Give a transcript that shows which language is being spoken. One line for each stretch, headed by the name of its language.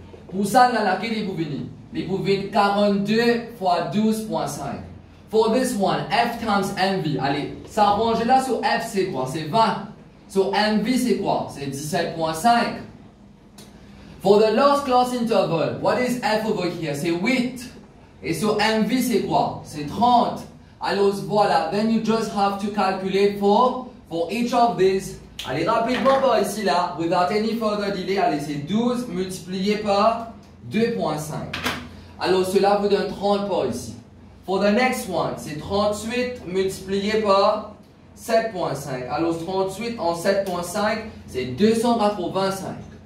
French: Pour ça, là, laquelle vous venez? Vous venez 42 fois 12.5.
English: For this one, F times MV.
French: Allez, ça range là sur F, c'est quoi? C'est 20. Sur MV, c'est quoi? C'est 17.5.
English: For the last class interval, what is F over here?
French: C'est 8. Et sur MV, c'est quoi? C'est 30. Alors voilà,
English: then you just have to calculate for each of these.
French: Allez, rapidement par ici là,
English: without any further delay,
French: allez, c'est 12 multiplié par 2.5. Alors cela vous donne 30 par ici.
English: For the next one,
French: c'est 38 multiplié par 7.5. Alors 38 en 7.5, c'est 285.